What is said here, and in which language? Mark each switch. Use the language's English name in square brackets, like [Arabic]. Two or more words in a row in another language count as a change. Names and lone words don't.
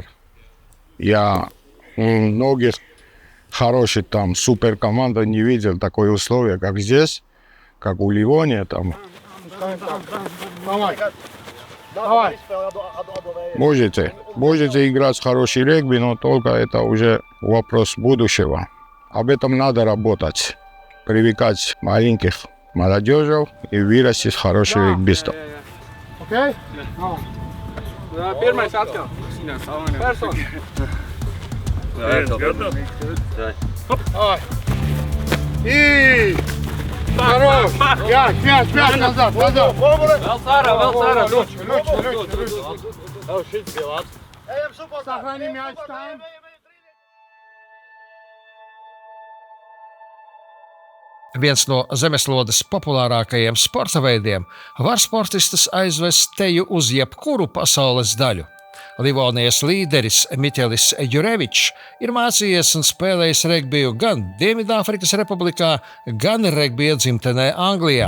[Russian] Я у многих хороших супер команд не видел такое условие, как здесь, как у Ливонии . Можете играть в хороший регби, но только это уже вопрос будущего. Об этом надо работать, привлекать маленьких молодежей и вырастить хороших регбистов. [Latvian] Okay? Pirmais atkal. Persona. [Russian] И! Хорош! Мяч назад! [Latvian] Vēl sārā. [Russian] Сохрани мяч там. [Latvian] Viens no zemeslodes populārākajiem sporta veidiem var sportistus aizvest teju uz jebkuru pasaules daļu. Livonijas līderis Miķelis Jurevičs ir mācījies un spēlējis regbiju gan Dienvidāfrikas Republikā, gan regbija dzimtenē Anglijā.